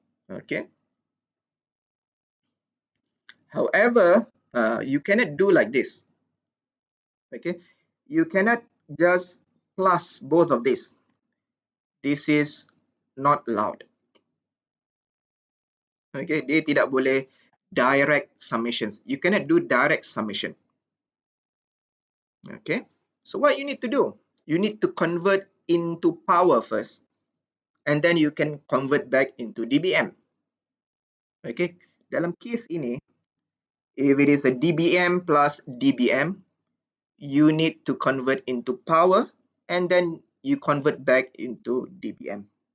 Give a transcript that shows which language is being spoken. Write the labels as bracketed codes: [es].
[en] Okay. However, you cannot do like this. Okay. You cannot just plus both of this. This is not allowed. [ms] Okay, dia tidak boleh [en] direct summations. You cannot do direct summation. Okay, so what you need to do? You need to convert into power first, and then you can convert back into dBm. Okay, [ms] dalam case ini, [en] if it is a dBm plus dBm, you need to convert into power, and then you convert back into dBm.